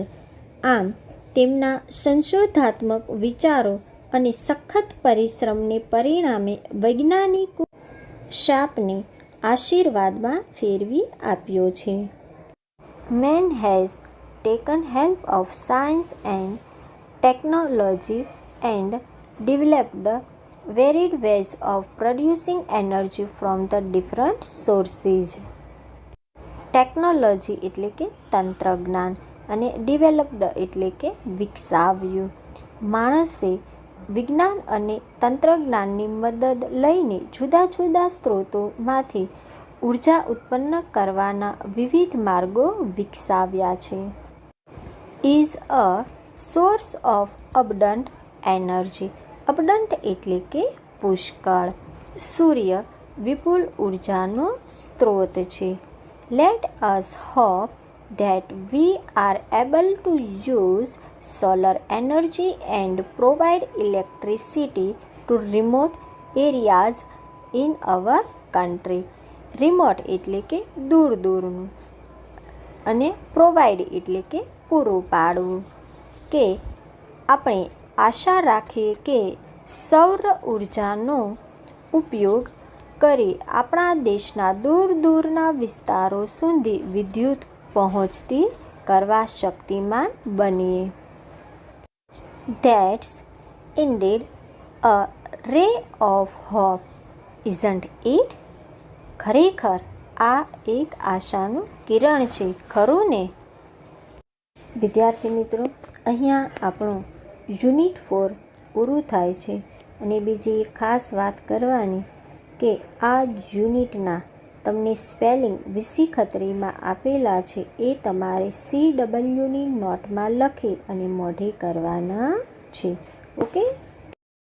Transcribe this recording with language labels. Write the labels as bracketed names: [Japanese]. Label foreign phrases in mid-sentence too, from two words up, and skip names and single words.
[Gujarati] આમ તેમના સંશોધાત્મક વિચારો અને સખત પરિશ્રમને પરિણામે વૈજ્ઞાનિકો શાપને આશીર્વાદમાં ફેરવી આપ્યો છે. [English] Man has taken help of science and technology and developed varied ways of producing energy from the different sources. [Gujarati] ટેકનોલોજી એટલે કે તંત્રજ્ઞાન અને ડેવલપ્ડ એટલે કે વિકસાવ્યું. માણસે વિજ્ઞાન અને તંત્રજ્ઞાનની મદદ લઈને જુદા જુદા સ્ત્રોતોમાંથી ઉર્જા ઉત્પન્ન કરવાના વિવિધ માર્ગો વિકસાવ્યા છે. [English] is a source of abundant energy. [Gujarati] અબડન્ટ એટલે કે પુષ્કળ. સૂર્ય વિપુલ ઉર્જાનો સ્ત્રોત છે. [English] let us hope that we are able to use solar energy and provide electricity to remote areas in our country. [Gujarati] રિમોટ એટલે કે દૂર દૂરનું અને પ્રોવાઈડ એટલે કે પૂરું પાડવું. કે આપણે આશા રાખીએ કે સૌર ઉર્જાનો ઉપયોગ કરી આપણા દેશના દૂર દૂરના વિસ્તારો સુધી વિદ્યુત પહોંચતી કરવા શક્તિમાન બનીએ. [English] That's indeed a ray of hope, isn't it? [Gujarati] ખરેખર આ એક આશાનું કિરણ છે, ખરું ને? વિદ્યાર્થી મિત્રો, અહીંયા આપણું યુનિટ 4 પૂરું થાય છે. અને બીજી એક ખાસ વાત કરવાની કે આ યુનિટના તમને સ્પેલિંગ વીસી ખત્રીમાં આપેલા છે, એ તમારે CWની નોટમાં લખી અને મોઢે કરવાના છે.